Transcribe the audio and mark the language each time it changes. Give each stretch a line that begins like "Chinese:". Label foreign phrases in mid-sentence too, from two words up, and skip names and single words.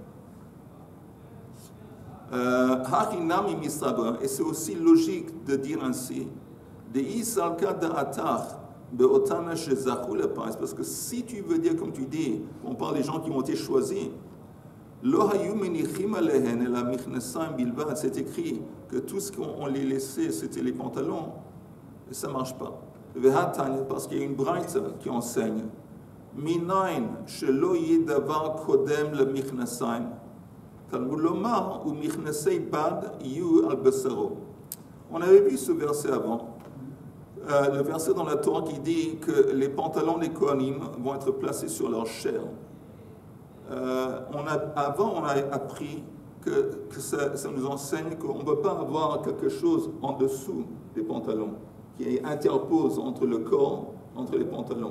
French: Et c'est aussi logique de dire ainsi, parce que si tu veux dire comme tu dis, on parle des gens qui ont été choisis, c'est écrit que tout ce qu'on les laissait, c'était les pantalons, et ça ne marche pas. Parce qu'il y a une braïta qui enseigne,
Hebrew: מנין שלא יהא דבר קודם למכנסים.
French: On avait vu ce verset avant, le verset dans la Torah qui dit que les pantalons des Kohanim vont être placés sur leur chair. Avant, on a appris que ça nous enseigne qu'on ne peut pas avoir quelque chose en dessous des pantalons qui interpose entre le corps, entre les pantalons.